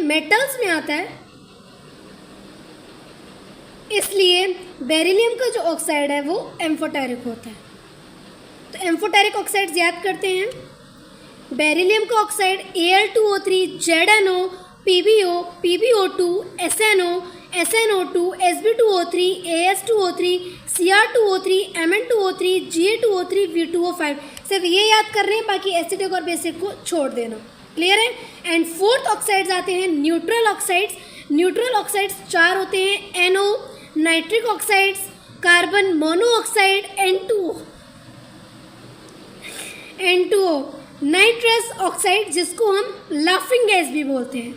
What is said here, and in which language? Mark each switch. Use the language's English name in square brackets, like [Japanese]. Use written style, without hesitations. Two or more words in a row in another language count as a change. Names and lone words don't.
[Hindi] मेटल्स में आता है, इसलिए बेरिलियम का जो ऑक्साइड है वो एम्फोटेरिक होता है। तो [English] amphoteric oxides [Hindi] याद करते हैं। बेरिलियम का ऑक्साइड Al2O3, ZnO, PbO, PbO2, SnO, SnO2, Sb2O3, As2O3, Cr2O3, Mn2O3, Ga2O3, V2O5। सिर्फ ये याद कर रहे हैं, बाकी एसिडिक और बेसिक को छोड़ देना। क्लियर है? [English] and fourth oxides [Hindi] आते हैं [English] neutral oxides. neutral oxides [Hindi] 4 होते हैं, NO, [English] nitric oxides, carbon monoxide, [Hindi] N2O, [English] nitrous oxide [Hindi] जिसको हम [English] laughing gas [Hindi] भी बोलते हैं।